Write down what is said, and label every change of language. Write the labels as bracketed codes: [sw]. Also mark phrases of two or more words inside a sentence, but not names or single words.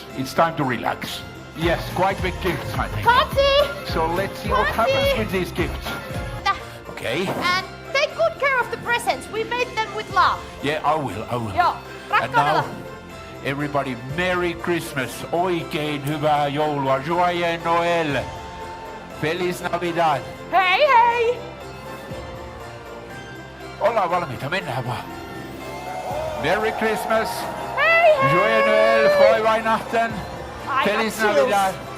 [en] It's time to relax. Yes, quite big gifts, I think. Coffee! So let's see what happens with these gifts. Okay. And take good care of the presents. We made them with love. Yeah, I will. [fi] Joo, [en] And now, everybody, Merry Christmas, [fi] oikein hyvää joulua, [fr] Joyeux Noël, [es] Feliz Navidad. [fi] Hei hei! Ollaan valmiita, mennään vaan. [en] Merry Christmas, [fi] hei hei! [fr] Joyeux Noël, [de] Frohe Weihnachten, [es] Feliz Navidad.